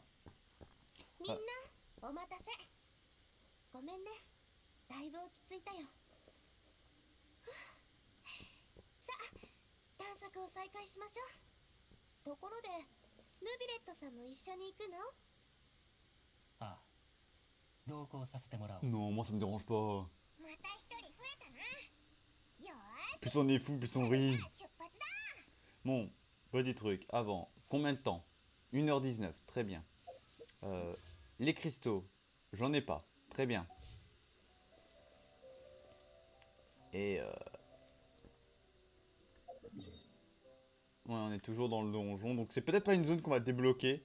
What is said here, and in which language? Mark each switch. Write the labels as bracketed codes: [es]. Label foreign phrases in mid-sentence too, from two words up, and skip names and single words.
[ja] みんなお待たせ。ごめんね、だいぶ落ち着いたよ。さあ、探索を再開しましょう。ところでヌビレットさんも一緒に行くの？ああ、同行させてもらおう。 [fr] Non, moi ça me dérange pas. [ja] また一人増えた [fr] Plus on est fou, plus on rit. Bon, petit truc, avant, combien de temps 1h19, très bien. Les cristaux, j'en ai pas, très bien. Et ouais, on est toujours dans le donjon, donc c'est peut-être pas une zone qu'on va débloquer.